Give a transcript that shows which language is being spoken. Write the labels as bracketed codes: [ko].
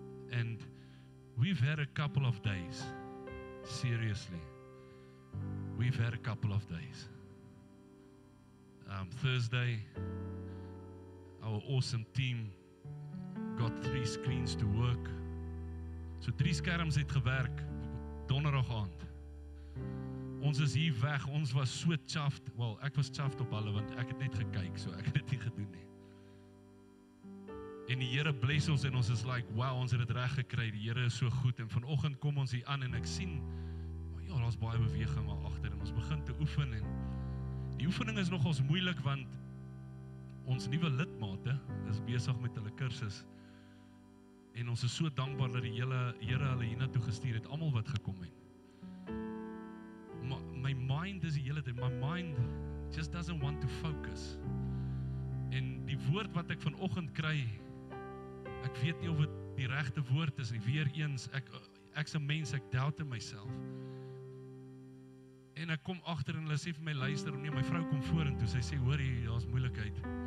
[en] And we've had a couple of days, seriously, we've had a couple of days. Thursday, our awesome team got 3 screens to work. [af] So 3 skerms het gewerk, donderdag aand. Ons is hier weg, ons was so chuffed, well, ek was chuffed op hulle, want ek het net gekyk, so ek het dit nie gedoen nie. En die Here bless ons, en ons is like, wow, ons het dit reg gekry, die Here is so goed, en vanoggend kom ons hier aan, en ek sien, ja, daar's baie beweging maar agter, en ons begin te oefen, en die oefening is nogals moeilik, want ons nuwe lidmate is besig met hulle kursus, en ons is so dankbaar dat die Here hulle hiernatoe gestuur het, almal wat gekom het. [en] My mind is [af] die hele tyd, [en] my mind just doesn't want to focus. [af] En die woord wat ek vanoggend kry, ek weet nie of dit die regte woord is nie, weer eens, ek's 'n mens, ek [en] doubt in myself. [af] En ek kom agter en hulle sê vir my, luister, nee, my vrou kom vorentoe, sy sê, hoor jy, daar's moeilikheid.